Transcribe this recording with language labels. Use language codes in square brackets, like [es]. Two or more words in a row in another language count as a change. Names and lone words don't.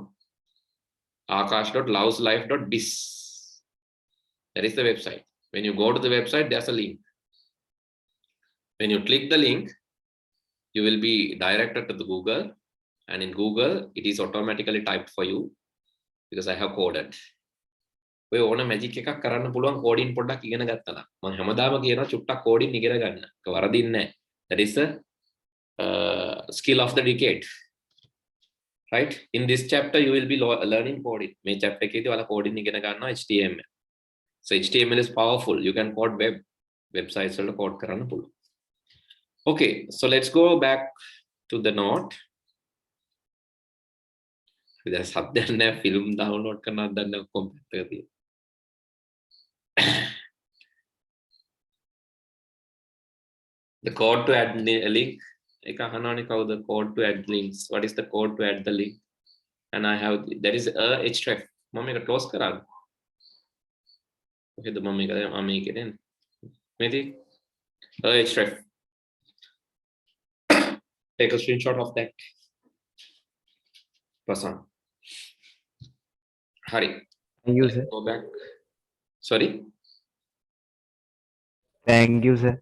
[en] akash.loveslife.biz. That is the website. When you go to the website, there's a link. When you click the link, you will be directed to the Google, and in Google, it is automatically typed for you because I have coded. [si] ඔය ඕන මැජික් එකක් කරන්න පුළුවන් කෝඩින් පොඩ්ඩක් ඉගෙන ගත්තා නම්. මම හැමදාම කියනවා චුට්ටක් කෝඩින් ඉගෙන ගන්න. ඒක වරදින්නේ නැහැ. [en] That is a skill of the decade. Right? In this chapter you will be learning coding. [si] මේ chapter එකේදී ඔයාලා coding ඉගෙන ගන්නවා HTML. [en] So HTML is powerful. You can code websites [si] වල code කරන්න පුළුවන්. [en] Okay, so let's go back to the note. [si] දැන් සද්දයක් නැහැ, [en] film download [si] කරනවත් දැන් computer එකේ. [en] The code to add a link. [si] එක අහනවනේ කවුද [en] code to add links. What is the code to add the link? And I have, there is a href. [si] මම මේක close කරාද? කොහෙද මම මේක දෙන්නේ? මේදී href. [en] Take a screenshot of that. [si] Dasun. Hari. [en] Thank you, sir. Go back. Sorry. Thank you, sir.